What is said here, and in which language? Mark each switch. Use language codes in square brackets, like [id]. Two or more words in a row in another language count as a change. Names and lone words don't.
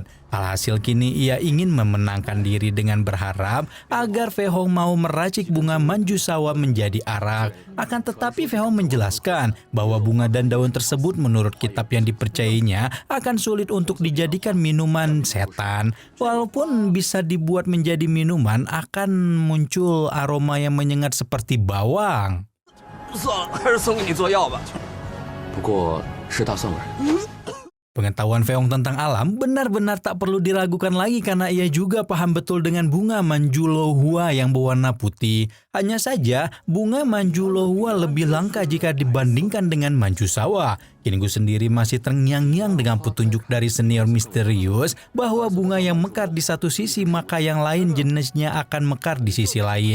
[id] Alhasil kini ia ingin memenangkan diri dengan berharap agar Fei Hong mau meracik bunga manjusawa menjadi arak. Akan tetapi Fei Hong menjelaskan bahwa bunga dan daun tersebut menurut kitab yang dipercayainya akan sulit untuk dijadikan minuman setan. Walaupun bisa dibuat menjadi minuman, akan muncul aroma yang menyengat seperti bawang. [zh] 算了，还是送给你做药吧。不过是大蒜味儿。 [id] Pengetahuan Fei Hong tentang alam benar-benar tak perlu diragukan lagi karena ia juga paham betul dengan bunga manjulohua yang berwarna putih. Hanya saja, bunga manjulohua lebih langka jika dibandingkan dengan manjusawa. Qinggu sendiri masih terngiang-ngiang dengan petunjuk dari senior misterius bahwa bunga yang mekar di satu sisi maka yang lain jenisnya akan mekar di sisi lain.